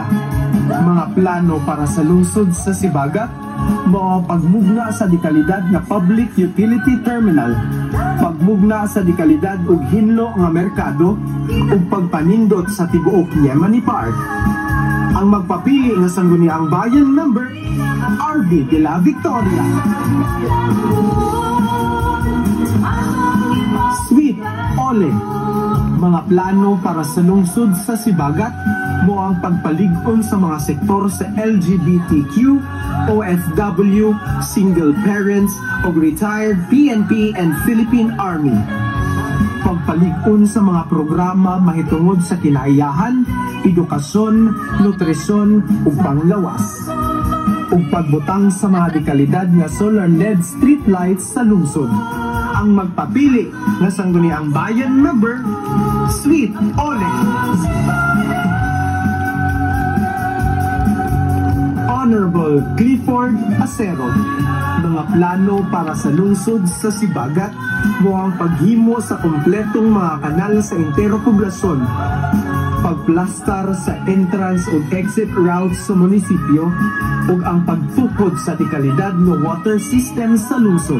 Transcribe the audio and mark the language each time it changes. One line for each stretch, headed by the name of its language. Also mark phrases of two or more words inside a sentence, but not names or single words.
Cebuano: Mga plano para sa lungsod sa Sibagat, mo pagmugna sa dekalidad nga
English: public utility terminal,
Cebuano: pagmugna sa dekalidad ug hinlo nga merkado, ug pagpanindot sa tibuok Yemeni Park. Ang magpapili nga Sangguniang Bayan member, RV de la Victoria. Sweet Ole. Mga plano para sa lungsod sa Sibagat, mo ang pagpalig-on sa mga sektor sa LGBTQ, OFW, single parents, o
English: retired PNP and Philippine Army.
Cebuano: Pagpalig-on sa mga programa mahitungod sa kinaiyahan, edukasyon, nutrisyon, ug panglawas. Ug pagbutang sa mga dekalidad nga
English: solar LED street lights
Cebuano: sa lungsod. Ang magpapili nga Sangguniang Bayan member, Sweet Ole. Honorable Clifford Acero. Mga plano para sa lungsod sa Sibagat, mo ang paghimo sa kompletong mga kanal sa entero poblasyon, pagplastar sa entrance ug exit routes sa munisipyo, ug ang pagtukod sa dekalidad ng water system sa lungsod.